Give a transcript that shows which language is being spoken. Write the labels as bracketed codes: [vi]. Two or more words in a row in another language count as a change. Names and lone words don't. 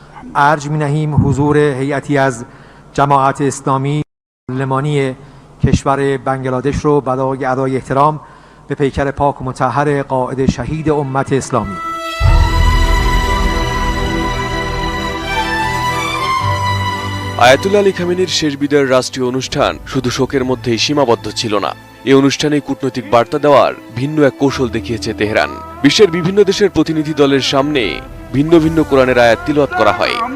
[fa] ارج می‌نهیم حضور هیئتی از جماعت اسلامی پارلمانی کشور بنگلادش رو برای ادای احترام به پیکر پاک و مطهر قائد شهید امت اسلامی. [bn] আয়াতুল্লাহ আলী খামেনির শেষ বিদায়ের রাষ্ট্রীয় অনুষ্ঠান শুধু শোকের মধ্যেই সীমাবদ্ধ ছিল না। এই অনুষ্ঠানে কূটনৈতিক বার্তা দেওয়ার ভিন্ন এক কৌশল দেখিয়েছে তেহরান। বিশ্বের বিভিন্ন দেশের প্রতিনিধি দলের সামনে ভিন্ন ভিন্ন কোরআনের আয়াত তিলাওয়াত করা হয়।